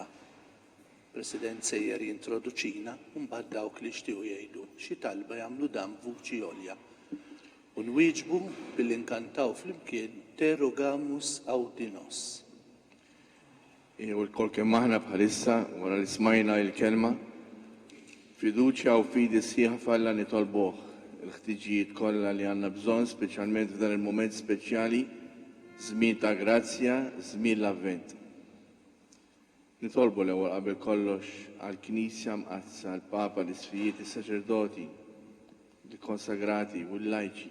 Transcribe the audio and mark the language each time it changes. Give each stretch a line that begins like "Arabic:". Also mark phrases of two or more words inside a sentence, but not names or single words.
Maltese: President sejjer jintroduċina u mbagħad dawk li jixtiequ jgħidu xi talba jagħmlu dan b'vuċi għolja. U nwieġbu billi nkantaw flimkien
Latin: Te rogamus audinos.
Maltese: u l-kol kemm aħna bħalissa wara li smajna il-kelma, fiduċja u fidi sħiħa f'Alla nitolbuh il-ħtiġijiet kollha li għandna bżonn, speċjalment f'dan il-mument speċjali, żmien ta' grazzja, żmien l-avvent. Nitolbu l-ewwel qabel kollox għall-Knisja mqazza, l-Papa, l-Isfijiet, is-Saċerdoti, il-konsagrati u l-lajċi.